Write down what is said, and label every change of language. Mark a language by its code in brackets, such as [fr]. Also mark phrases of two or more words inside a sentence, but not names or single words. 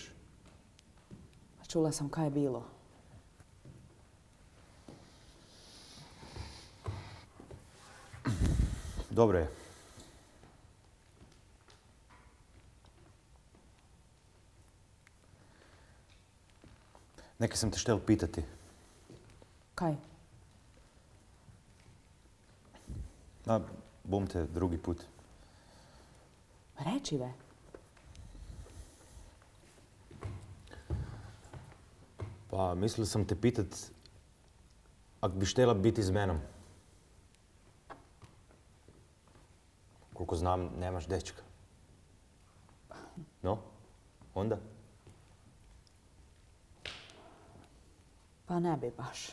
[hr] Čula sam kaj je bilo. Dobro je. Nekaj sam te štel pitati. Kaj? Bom te drugi put. Reči ve. Pa mislil sam te pitat, ak bi štela biti z menom. Koliko znam, nemaš dečka. No, onda? Pa ne bi baš.